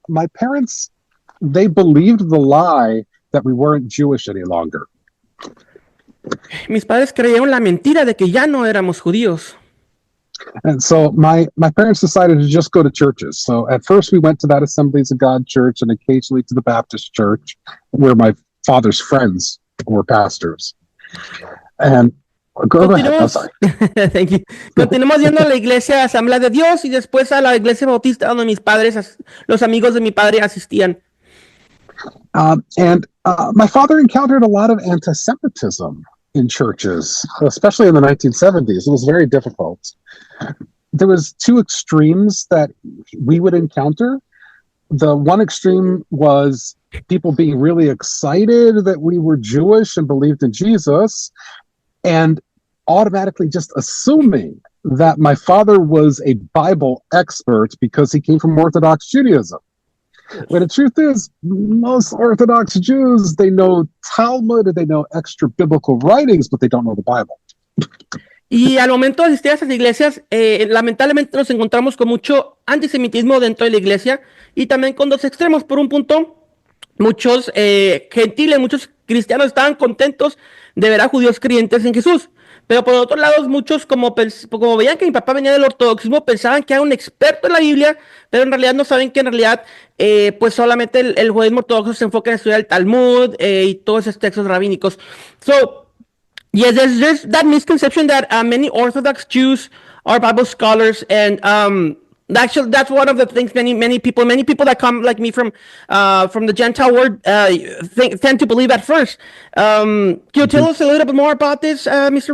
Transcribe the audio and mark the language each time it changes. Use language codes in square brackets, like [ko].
[en] My parents, they believed the lie that we weren't Jewish any longer. [es] Mis padres creyeron la mentira de que ya no éramos judíos. [en] And so my parents decided to just go to churches. So at first we went to that Assemblies of God church and occasionally to the Baptist church where my father's friends were pastors. And go ahead. I'm sorry. Thank you. [es] Continuamos yendo a la iglesia Asamblea de Dios y después a la iglesia bautista donde mis padres, los amigos de mi padre asistían. [en] My father encountered a lot of anti-Semitism in churches, especially in the 1970s. It was very difficult. There was two extremes that we would encounter. The one extreme was people being really excited that we were Jewish and believed in Jesus, and automatically just assuming that my father was a Bible expert because he came from Orthodox Judaism. But the truth is, most Orthodox Jews, they know Talmud, they know extra biblical writings, but they don't know the Bible. [es] Y al momento de asistir a esas iglesias, lamentablemente nos encontramos con mucho antisemitismo dentro de la iglesia y también con dos extremos. Por un punto, muchos gentiles, muchos cristianos estaban contentos de ver a judíos creyentes en Jesús. Pero por otro lado, muchos como veían que mi papá venía del ortodoxismo, pensaban que era un experto en la Biblia, pero en realidad no saben que en realidad pues solamente el judaísmo ortodoxo se enfoca en estudiar el Talmud y todos esos textos rabínicos. [en] So, yes, there's that misconception that many Orthodox Jews are Bible scholars, and actually that's one of the things many people that come like me from the Gentile world tend to believe at first. Can you tell us a little bit more about this, Mr.